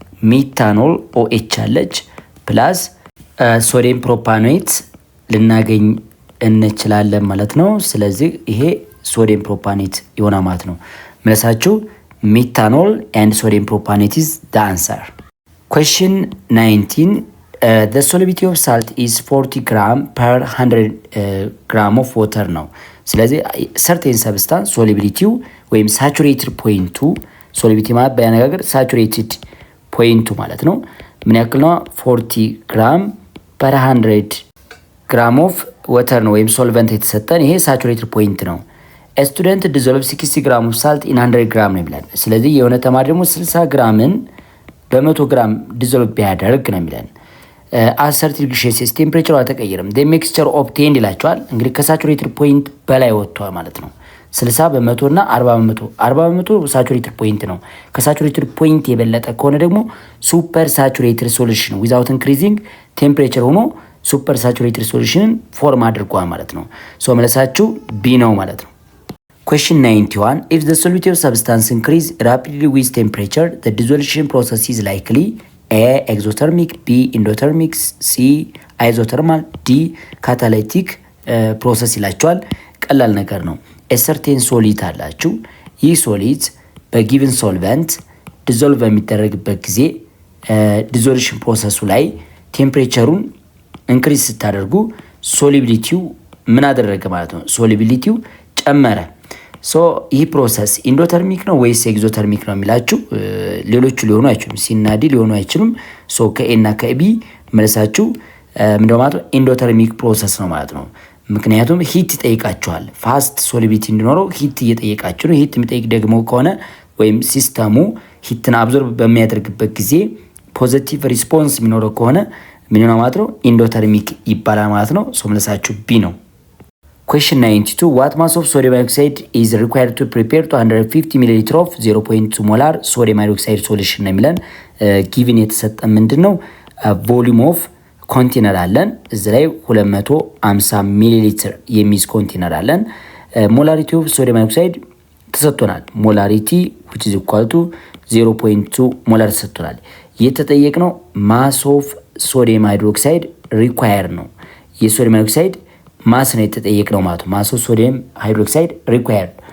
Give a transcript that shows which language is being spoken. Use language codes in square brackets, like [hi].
[am] ሚታኖል OH አለች ፕላስ ሶዲየም ፕሮፓኖይት ልናገኝ እንችላለን ማለት ነው። ስለዚህ ይሄ ሶዲየም ፕሮፓኖይት ይሆናል ማለት ነው። መልሳችሁ ሚታኖል [en] and sodium propionate is the answer. Question 19 the solubility of salt is 40 gram per 100 gram of water ነው። ስለዚህ certain substance solubility ወይም saturated point solubility [am] ማለት በአነጋገር [en] saturated point ማለት ነው። [am] ምን ያክል ነው? 40 ግራም [en] per 100 gram of water [am] ነው ወይም solvent የተሰጠን። ይሄ saturated point ነው። [en] ስቱደንት ዲዞልቭ 60 ግራም ኦፍ ሳልት ኢን 100 ግራም [am] ነው የሚለን። ስለዚህ የሆነ ተማሪ ደግሞ 60 ግራምን በ100 ግራም ዲዞልቭ ቢያደርግ ነው የሚለን። 10 ዲግሪ ሴልሲየስ ቴምፕሬቸሩ አልተቀየረም። ሜክስቸር ኦብቴንድ ይላቸዋል። እንግዲህ ከሳቹሬትድ ፖይንት በላይ ወጥቷል ማለት ነው። 60 በመቶ እና 40 በመቶ ሳቹሬትድ ፖይንት ነው። ከሳቹሬትድ ፖይንት የበለጠ ከሆነ ደግሞ [en] ሱፐር ሳቹሬትድ ሶሉሽን ዊዛውት ኢንክሪዚንግ ቴምፕሬቸር [am] ሆኖ ሱፐር ሳቹሬትድ ሶሉሽንን ፎርም አድርጓል ማለት ነው። ሶ መለሳችሁ ቢ ነው ማለት ነው። Question 91. [en] If the solutive substance increase rapidly with temperature, the dissolution process is likely A. exothermic, B. endothermic, C. isothermal, D. [am] catalytic process ይላቸዋል። ቀላል ነገር ነው። ኤሰርቴን ሶሊድ አላችሁ። ይህ ሶሊድ በጊቭን ሶልቨንት ዲዞልቭ በሚደረግበት ጊዜ ዲዞሉሽን ፕሮሰሱ ላይ ቴምፕሬቸሩን ኢንክሪዝ ስታደርጉ ሶሊቢሊቲው ምን አደረገ ማለት ነው? ሶሊቢሊቲው ጨመረ። ሶ ይህ ፕሮሰስ ኢንዶተርሚክ ነው ወይስ ኤግዞተርሚክ ነው የሚላችሁ ሌሎቹ ሊሆኑ አይችሉም። ሲናዲ ሊሆኑ አይችሉም። ሶ ከኤ እና ከቢ መልሳችሁ ምንድነው ማለት ነው? ኢንዶተርሚክ ፕሮሰስ ነው ማለት ነው። ምክንያቱም ሂት ይጠይቃችኋል። ፋስት ሶሊቢሊቲ እንዲኖረው ሂት እየጠየቃችሁ ነው። ሂት የሚጠይቅ ደግሞ ከሆነ ወይም ሲስተሙ ሂትን አብዞርብ በሚያደርግበት ጊዜ ፖዚቲቭ ሪስፖንስ የሚኖረው ከሆነ ምን ነው ማለት ነው? ኢንዶተርሚክ ይባላል ማለት ነው። ሶ መልሳችሁ ቢ ነው። Question 92. [en] What mass of sodium hydroxide is required to prepare 250 ml of 0.2 molar sodium hydroxide solution [am] ነው የሚለን። ጊቭን የተሰጠ ምንድን ነው? ቮሊዩም ኦፍ ኮንቴነር አለን። እዚህ ላይ 250 ሚሊ ሊትር የሚይዝ ኮንቴነር አለን። ሞላሪቲ ኦፍ ሶዲየም ሃይድሮክሳይድ ተሰጥቶናል። ሞላሪቲ [en] which is equal to [am] 0.2 ሞላር ተሰጥቶናል። የተጠየቅነው ማስ ኦፍ ሶዲየም ሃይድሮክሳይድ ሪኳየር ነው። የሶዲየም ሃይድሮክሳይድ ማስ ነው የተጠየቅነው ማለት ነው። ማስ ኦፍ ሶዲየም ሃይድሮክሳይድ ሪኳየር።